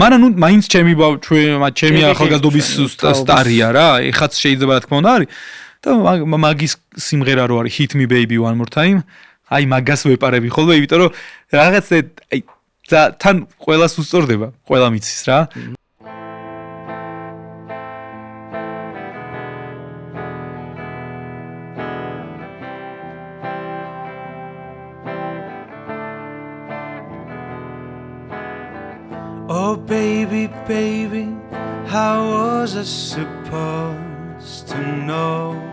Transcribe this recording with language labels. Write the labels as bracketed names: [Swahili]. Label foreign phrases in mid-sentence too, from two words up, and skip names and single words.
[Georgian] მაგრამ ნუ მაინც ჩემი ახალგაზრდობის სტარია რა, ეხაც შეიძლება რა თქმა უნდა არის. და მაგის სიმღერა რო არის Hit Me Baby One More Time, აი მაგას ვეპარები ხოლმე, იმიტომ რომ რაღაც აი თან ყველას უსწორდება, ყველა მიცის რა. [English] Oh baby, baby, how was I supposed to know?